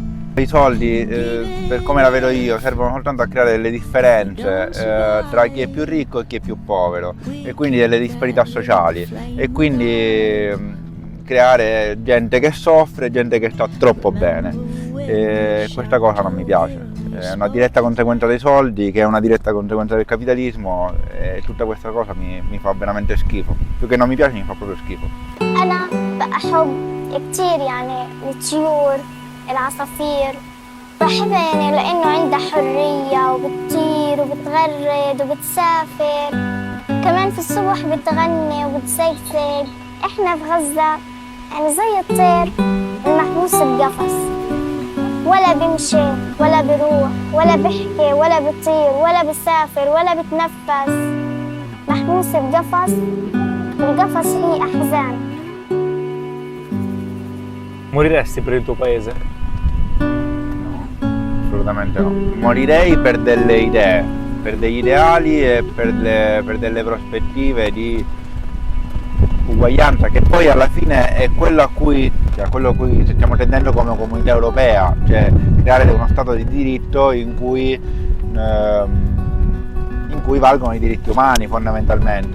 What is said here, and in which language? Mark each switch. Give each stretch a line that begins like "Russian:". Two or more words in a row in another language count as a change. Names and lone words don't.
Italian: I soldi, per come la vedo io, servono soltanto a creare delle differenze tra chi è più ricco e chi è più povero, e quindi delle disparità sociali, e quindi creare gente che soffre e gente che sta troppo bene. E questa cosa non mi piace. È una diretta conseguenza dei soldi, che è una diretta conseguenza del capitalismo, e tutta questa cosa mi fa veramente schifo. Più che non mi piace, mi fa proprio schifo.
Arabic: أنا بحب كتير يعني الطيور العصافير، بحبها يعني لأنه عندها حرية وبتطير وبتغرد وبتسافر، كمان في الصبح بتغني وبتزقزق. إحنا في غزة يعني زي الطير المحبوس بقفص، ولا بيمشي ولا بيروح ولا بيحكي ولا بيطير ولا بيسافر ولا بيتنفس، محبوس بقفص، والقفص فيه أحزان.
Italian: Moriresti per il tuo paese? Assolutamente no. Morirei per delle idee, per degli ideali e per delle prospettive di uguaglianza, che poi alla fine è quello a cui stiamo tendendo come comunità europea, cioè creare uno stato di diritto in cui valgono i diritti umani fondamentalmente.